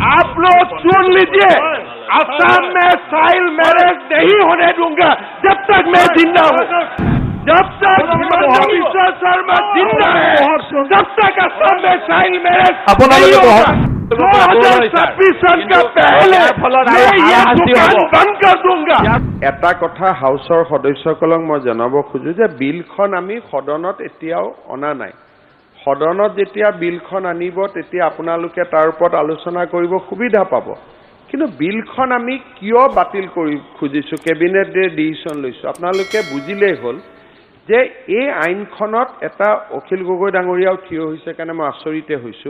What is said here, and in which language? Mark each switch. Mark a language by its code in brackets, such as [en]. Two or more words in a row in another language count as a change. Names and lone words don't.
[hi] आप लोग सुन लीजिए, असम में [en] child marriage [hi] नहीं होने दूंगा जब तक मैं जिंदा हूँ। जब तक हिमंता बिस्वा शर्मा जिंदा है तब तक असम में [en] child marriage [hi] नहीं होगा। 2026 सन का पहले मैं ये दुकान बंद कर दूंगा। [as] এটা কথা হাউসৰ সদস্যসকলক মই জনাব খোজো যে বিলখন আমি সদনত এতিয়াও অনা নাই। সদনত যেতিয়া বিলখন আনিব তেতিয়া আপোনালোকে তাৰ ওপৰত আলোচনা কৰিব সুবিধা পাব। কিন্তু বিলখন আমি কিয় বাতিল কৰি খুজিছো, কেবিনেটে ডিসিশন লৈছো, আপোনালোকে বুজিলেই হ'ল যে এই আইনখনত এটা অখিল গগৈ ডাঙৰীয়াও থিয় হৈছে কাৰণে মই আচৰিতে হৈছো।